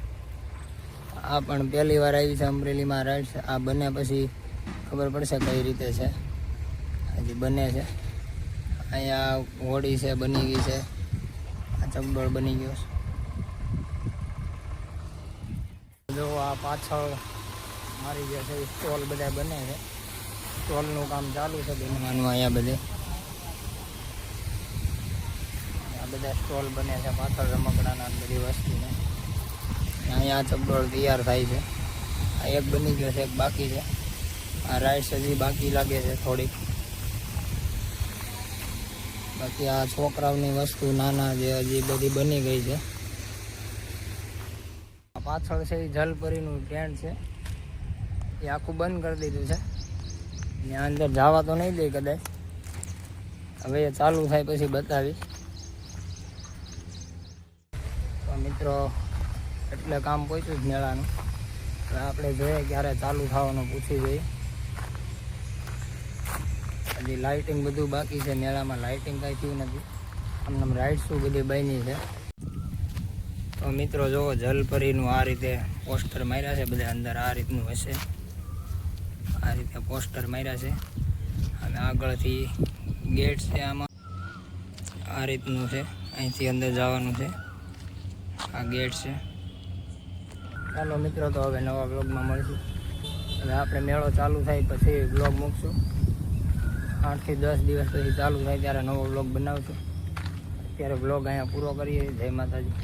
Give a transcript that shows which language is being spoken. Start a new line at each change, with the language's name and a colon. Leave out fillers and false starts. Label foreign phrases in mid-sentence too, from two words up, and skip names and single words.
Gujarati: આ પણ
Hindi: पहली बार आई है अमरेली में राइड्स।
Gujarati: આ બને પછી ખબર પડશે કઈ રીતે છે, હજી બને છે। અહીંયા હોડી છે બની ગઈ હૈ, આ ચકડોળ બની ગયો છે। જો આ પાછળ મારી જે છે સ્ટૉલ બધા બને છે, સ્ટૉલનું કામ ચાલુ છે બનવાનું। અહીંયા બધે બધા સ્ટોલ બને છે પાછળ રમકડાના બધી વસ્તુને। અહીંયા ચકડોળ તૈયાર થાય છે। આ એક બની ગયો છે, એક બાકી છે। આ રાઇડ્સ હજી બાકી લાગે છે થોડીક। બાકી આ છોકરાઓની વસ્તુ નાના જે હજી બધી બની ગઈ છે। આ પાછળ છે એ જલપરીનું ટેન્ટ છે, એ આખું બંધ કરી દીધું છે। ત્યાં અંદર જવા તો નહીં દે કદાચ, હવે એ ચાલુ થાય પછી બતાવીશ। મિત્રો એટલે કામ પહુંચ્યું મેળાનું। આપણે જોઈએ ક્યારે ચાલુ થવાનું પૂછી જોઈએ। હજી લાઇટિંગ બધું બાકી છે મેળામાં, લાઇટિંગ કાંઈ થયું નથી, આમનામ રાઇડ્સ બધી બની છે। તો મિત્રો જો જલપરીનું આ રીતે પોસ્ટર માર્યા છે બધા અંદર, આ રીતનું હશે। આ રીતે પોસ્ટર માર્યા છે અને આગળથી ગેટ છે, આમાં આ રીતનું છે। અહીંથી અંદર જવાનું છે, આ ગેટ સે। ચલો મિત્રો, તો હવે નવા વ્લૉગ મેં મળીશું। હવે આપણે મેળો ચાલુ થાય પછી વ્લૉગ મૂકશું। 8 થી 10 દિવસ પછી ચાલુ થાય ત્યારે નવો વ્લૉગ બનાવશું। અત્યારે વ્લૉગ અહીંયા પૂરો કરીએ। જય માતાજી।